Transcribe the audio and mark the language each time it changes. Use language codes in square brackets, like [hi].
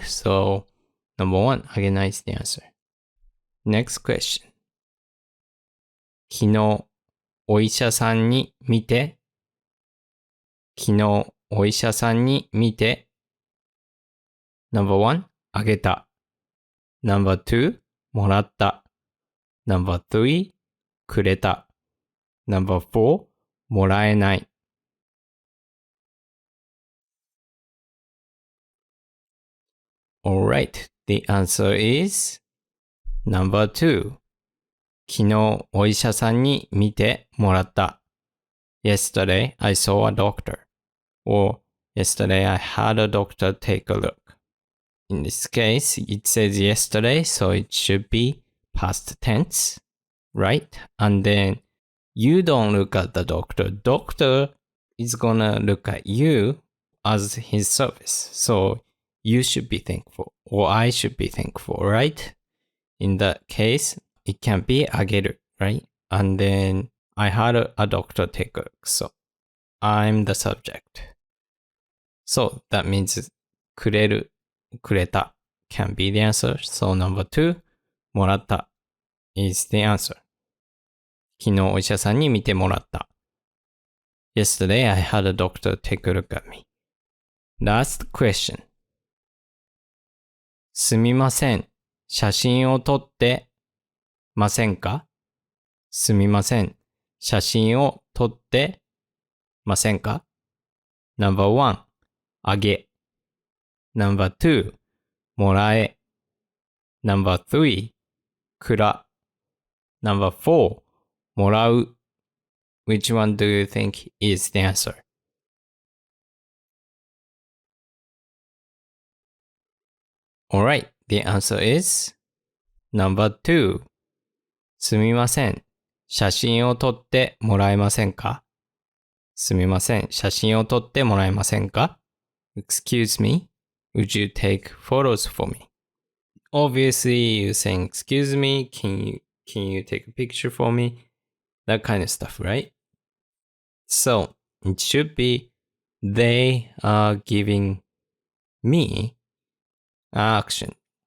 [en] So number 1, あげない is the answer. Next question. [ja] 昨日お医者さんに見て。昨日お医者さんに見て。 [en] Number 1, [ja] あげた。 [en] Number 2, もらった。Number 3, くれた。 Number 4, もらえない。 Alright, the answer is number 2. [ja] 昨日お医者さんに見てもらった。 [en] Yesterday I saw a doctor. Or yesterday I had a doctor take a look. In this case, it says yesterday, so it should be past tense, right? And then you don't look at the doctor. Doctor is gonna look at you as his service. So you should be thankful, or I should be thankful, right? In that case, it can be Ageru, right? And then I had a doctor take a look. So I'm the subject. So that means くれる、くれた can be the answer. So number 2, もらった is the answer. [ja] 昨日お医者さんに見てもらった。 [en] Yesterday I had a doctor take a look at me. Last question. [ja] すみません。写真を撮ってませんか？すみません。写真を撮ってませんか？ [en] Number 1, あげ。Number 2, もらえ。 Number 3, くら。Number 4, もらう。 Which one do you think is the answer? Alright, the answer is number 2. [ja] すみません。写真を撮ってもらえませんか？すみません。写真を撮ってもらえませんか？ [en] Excuse me, would you take photos for me? Obviously, you're saying, excuse me, can you take a picture for me? That kind of stuff, right? So, it should be, they are giving me action.